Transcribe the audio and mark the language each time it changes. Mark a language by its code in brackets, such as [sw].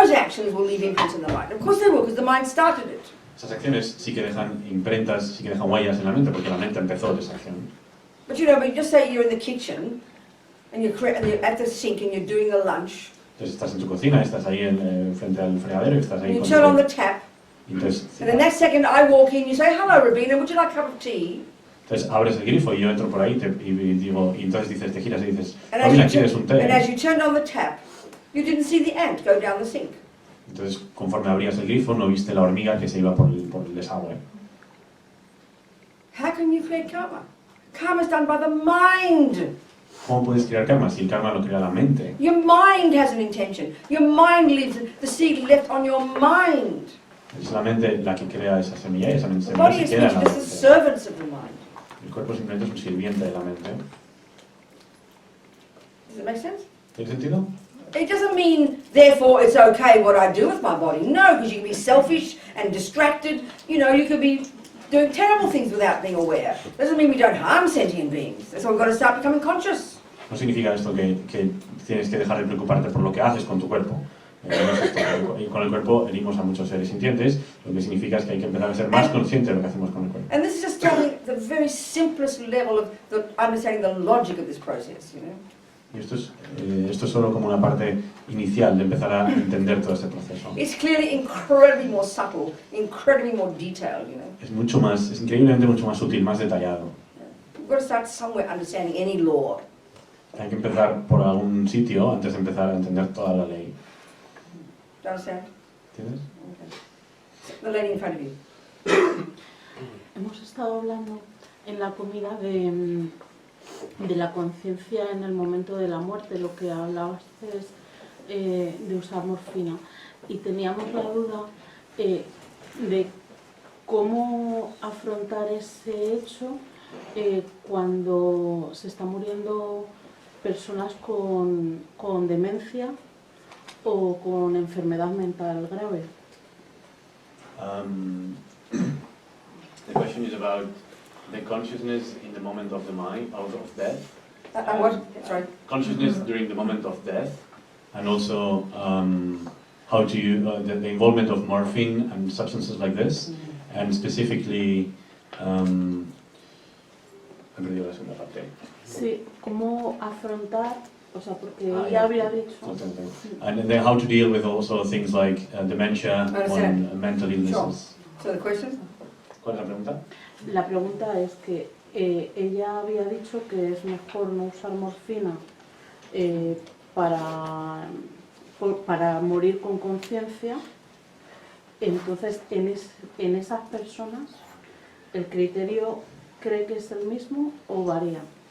[en] those actions will leave imprints in the mind. Of course they will, because the mind started it. [es] Esas acciones sí que dejan imprentas, sí que dejan huellas en la mente, porque la mente empezó esa acción. [en] But just say you're in the kitchen, and you're at the sink, and you're doing the lunch. [es] Entonces estás en tu cocina, estás ahí frente al fregadero y estás ahí [en] And you [es] con [en] turn on the tap, [es] entonces, [en] and the next second I walk in, you say, hello Robina, would you like a cup of tea? [es] entonces abres el grifo y yo entro por ahí y entonces dices, te giras y dices, [en] And [es] Robina, ¿quieres un té? [en] as you turned on the tap, you didn't see the ant go down the sink. [es] Entonces, conforme abrías el grifo, no viste la hormiga que se iba por el desagüe. [en] How can you create karma? Karma is done by the mind. [es] ¿Cómo puedes crear karma si el karma lo crea la mente? [en] Your mind has an intention. Your mind leaves the seed left on your mind. [es] Es la mente la que crea esa semilla y esa [en] The [es] semilla [en] body [es] se [en] is [es] queda en la [en] just the [es] mente. [en] servants of the mind. [es] El cuerpo simplemente es un sirviente de la mente. [en] Does it make sense? [es] ¿Tiene sentido? [en] It doesn't mean, therefore, it's okay what I do with my body. No, because you can be selfish and distracted. You know, you could be doing terrible things without being aware. Doesn't mean we don't harm sentient beings. That's why we've got to start becoming conscious. [es] No significa esto que tienes que dejar de preocuparte por lo que haces con tu cuerpo. No es esto. Y con el cuerpo herimos a muchos seres sintientes, lo que significa es que hay que empezar a ser más consciente de lo que hacemos con el cuerpo. [en] And this is just starting at the very simplest level of understanding the logic of this process, you know. [es] Y esto es solo como una parte inicial de empezar a entender todo este proceso. [en] It's clearly incredibly more subtle, incredibly more detailed, you know. [es] Es increíblemente mucho más sutil, más detallado. [en] We've got to start somewhere understanding any law. [es] Hay que empezar por algún sitio antes de empezar a entender toda la ley. [en] Do you understand? [es] ¿Entiendes? [en] Okay. The lady in front of you. [es] Hemos estado hablando en la comida de la conciencia en el momento de la muerte, lo que hablabas es de usar morfina. Y teníamos la duda de cómo afrontar ese hecho cuando se está muriendo personas con demencia o con enfermedad mental grave. [en] The question is about the consciousness in the moment of the mind, out of death. And what? Sorry. Consciousness during the moment of death, and also how to use the involvement of morphine and substances like this, and specifically. [es] He perdido la segunda parte. Sí, cómo afrontar, o sea, porque ella había dicho. [en] And then how to deal with also things like dementia and mental illnesses. Sure. So the question? [es] ¿Cuál es la pregunta? La pregunta es que ella había dicho que es mejor no usar morfina para morir con conciencia. Entonces, en esas personas, ¿el criterio cree que es el mismo o varía?